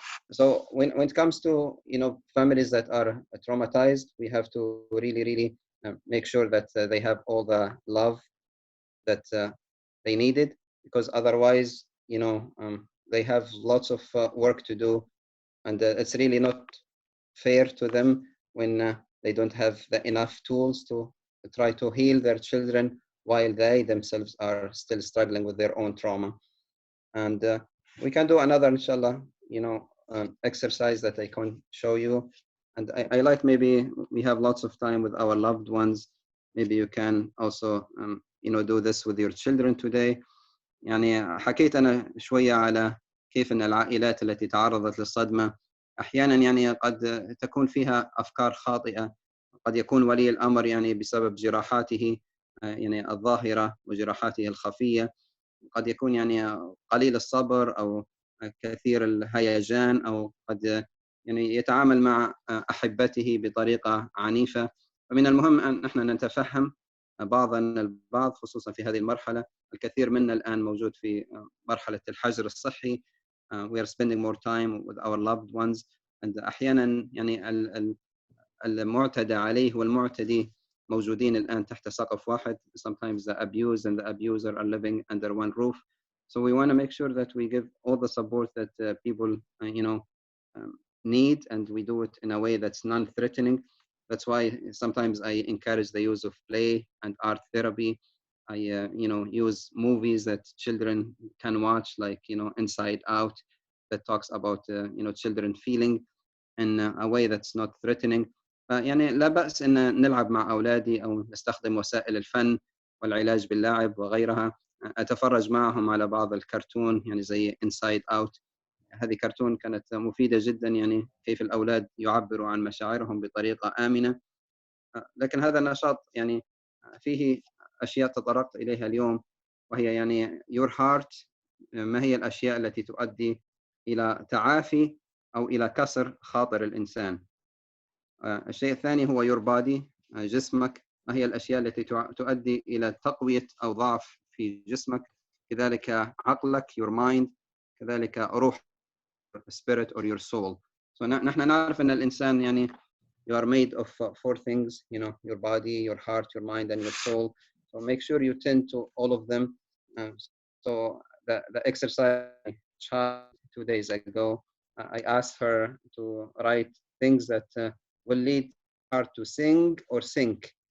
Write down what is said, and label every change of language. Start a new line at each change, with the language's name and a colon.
English: So when it comes to families that are traumatized, we have to really make sure that they have all the love that they needed, because otherwise they have lots of work to do, and it's really not fair to them when they don't have enough tools to try to heal their children while they themselves are still struggling with their own trauma. And we can do another, inshallah, exercise that I can show you. And I like, maybe we have lots of time with our loved ones. Maybe you can also do this with your children today.
Arabic: يعني حكيت أنا شوية على كيف أن العائلات التي تعرضت للصدمة أحيانا يعني قد تكون فيها أفكار خاطئة. قد يكون ولي الأمر يعني بسبب جراحاته يعني الظاهرة وجراحاته الخفية، قد يكون يعني قليل الصبر أو كثير الهيجان، أو قد يعني يتعامل مع أحبته بطريقة عنيفة. فمن المهم أن نحن نتفهم بعضنا البعض، خصوصا في هذه المرحلة. الكثير منا الآن موجود في مرحلة الحجر الصحي.
English: We are spending more time with our loved ones. and
Arabic: أحيانا يعني المعتدى عليه والمعتدي موجودين الآن تحت سقف واحد.
English: Sometimes the abused and the abuser are living under one roof. So we want to make sure that we give all the support that people need, and we do it in a way that's non-threatening. That's why sometimes I encourage the use of play and art therapy. I, use movies that children can watch, like, Inside Out, that talks about, children feeling in a way that's not threatening.
Arabic: يعني لا بأس أن نلعب مع أولادي أو نستخدم وسائل الفن والعلاج باللعب وغيرها. أتفرج معهم على بعض الكرتون، يعني زي Inside Out. هذه كرتون كانت مفيدة جدا، يعني كيف الأولاد يعبروا عن مشاعرهم بطريقة آمنة. لكن هذا النشاط يعني فيه أشياء تطرقت إليها اليوم، وهي يعني
English: your heart.
Arabic: ما هي الأشياء التي تؤدي إلى تعافي أو إلى كسر خاطر الإنسان؟ الشيء الثاني هو
English: your body،
Arabic: جسمك. ما هي الأشياء التي تؤدي إلى تقوية أو ضعف في جسمك؟ كذلك عقلك
English: your mind،
Arabic: كذلك روح
English: spirit or your soul. So
Arabic: نحن نعرف أن الإنسان يعني
English: you are made of four things, your body, your heart, your mind, and your soul. So make sure you tend to all of them. So the exercise child 2 days ago, I asked her to write things that will lead her to sing or sink.